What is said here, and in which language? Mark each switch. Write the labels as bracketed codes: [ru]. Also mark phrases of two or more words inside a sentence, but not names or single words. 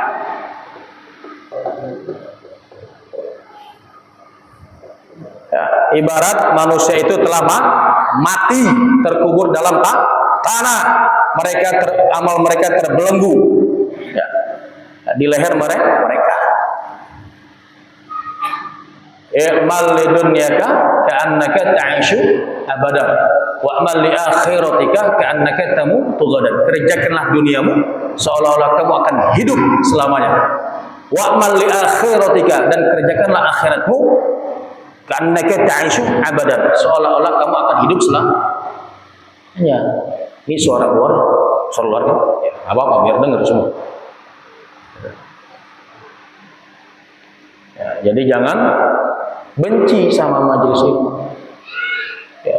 [id] Ya, ibarat manusia itu telah mati terkubur dalam tanah, amal mereka terbelenggu ya, di leher mereka. [ar] اعمل لدنياك كأنك تعيش أبدا واعمل لآخرتك كأنك تموت غدا. [id] Kerjakanlah duniamu seolah-olah kamu akan hidup selamanya. [ar] واعمل لآخرتك, [id] dan kerjakanlah akhiratmu [ar] كأنك تعيش أبدا, [id] seolah-olah kamu akan hidup selamanya. Ini suara luar kan? Ya, apa biar dengar semua. Ya, jadi jangan benci sama majelis ilmu. Ya.